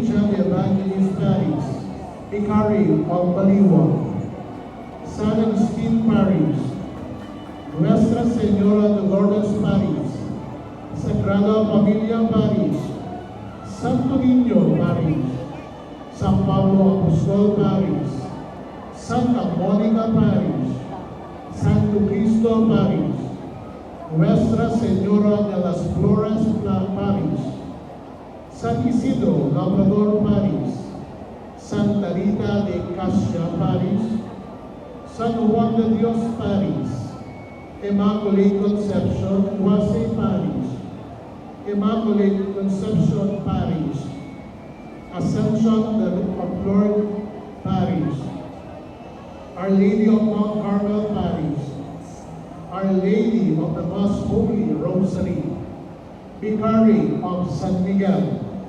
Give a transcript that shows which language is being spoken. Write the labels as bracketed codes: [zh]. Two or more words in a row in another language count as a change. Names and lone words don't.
[en] John the Evangelist Parish, Vicary of Baliwa, San Agustin Parish, Nuestra Señora de Lourdes Parish, Sagrada Familia Parish, Santo Niño Parish, San Pablo Apostol Parish, Santa Monica Parish, Santo Cristo Parish, Nuestra Señora de las Flores Parish, San Isidro Labrador Parish, Santa Rita de Cassia Parish, San Juan de Dios Parish, Immaculate Conception Wasay Parish, Immaculate Conception Parish, Ascension of Lord Parish, Our Lady of Mount Carmel Parish, Our Lady of the Most Holy Rosary, Vicary of San Miguel,